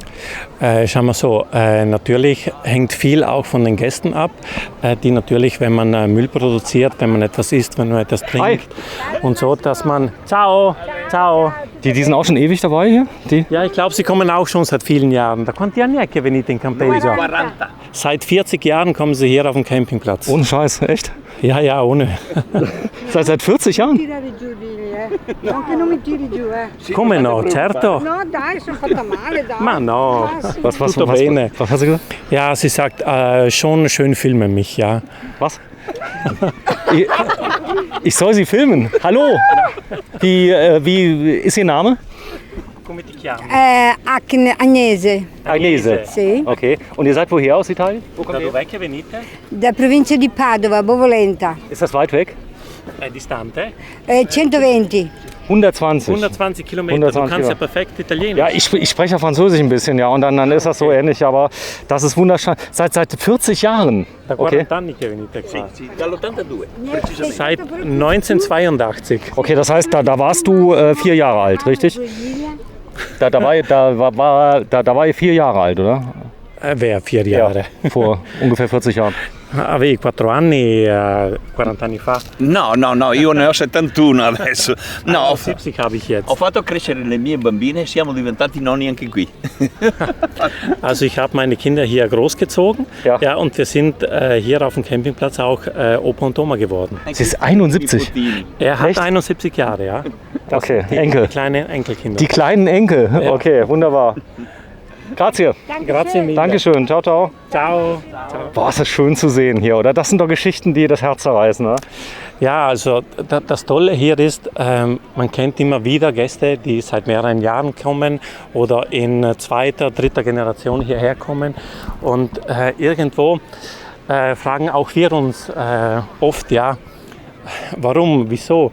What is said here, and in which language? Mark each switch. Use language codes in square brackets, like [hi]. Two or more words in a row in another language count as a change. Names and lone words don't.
[de] Schauen wir so, natürlich hängt viel auch von den Gästen ab, die natürlich, wenn man Müll produziert, wenn man etwas isst, wenn man etwas trinkt und so, dass man... [it] Ciao, ciao. [de] Die sind auch schon ewig dabei hier? Die? Ja, ich glaube, sie kommen auch schon seit vielen Jahren. [it] Da quanti anni è che venite in campeggio? [de] Seit 40 Jahren kommen sie hier auf den Campingplatz. Ohne Scheiß, echt? Ja, ja, ohne. Seit 40 Jahren? [it] Come no, certo. No, dai, sono fatta male, dai. Ma no, [de] was [it] tutto bene. [de] Was hast du gesagt? Ja, sie sagt, schon schön filmen mich, ja. Was? Ich soll Sie filmen. Hallo. Wie ist Ihr Name? [it] Come ti chiami? Agnese. Agnese. Sì. Okay. [de] Und ihr seid woher aus Italien? [it] Da dov'è che venite? Da provincia di Padova, Bovolenta. [de] Ist das weit weg? [it] È distante? 120. [de] 120. 120 Kilometer. 120 du kannst ja perfekt Italienisch. Ja, ich spreche ja Französisch ein bisschen, ja, und dann ist das so ähnlich, aber das ist wunderschön. Seit 40 Jahren. [it] Da 40 anni che venite qua. [de] Seit 1982. Okay, das heißt, da warst du 4 Jahre alt, richtig? Da war ihr 4 Jahre alt, oder? Wer 4 Jahre? Ja, vor ungefähr 40 Jahren. [it] Avevi 4 anni 40 anni fa? No, io ne ho 71 adesso. No, [de] 70 habe ich jetzt. [it] Ho fatto crescere le mie bambine e siamo diventati nonni anche qui. [de] Also ich habe meine Kinder hier großgezogen, ja, und wir sind hier auf dem Campingplatz auch Opa und Oma geworden. Sie ist 71? Er hat 71 Jahre, ja. Das okay, die Enkel. Die kleinen Enkelkinder. Die kleinen Enkel, ja. Okay, wunderbar. [it] Grazie. Grazie mille. [de] Dankeschön. [it] Ciao, ciao. Ciao. [de] Boah, ist das schön zu sehen hier, oder? Das sind doch Geschichten, die das Herz zerreißen, oder? Ja, also das Tolle hier ist, man kennt immer wieder Gäste, die seit mehreren Jahren kommen oder in 2., 3. Generation hierher kommen. Und irgendwo fragen auch wir uns oft, ja, warum, wieso?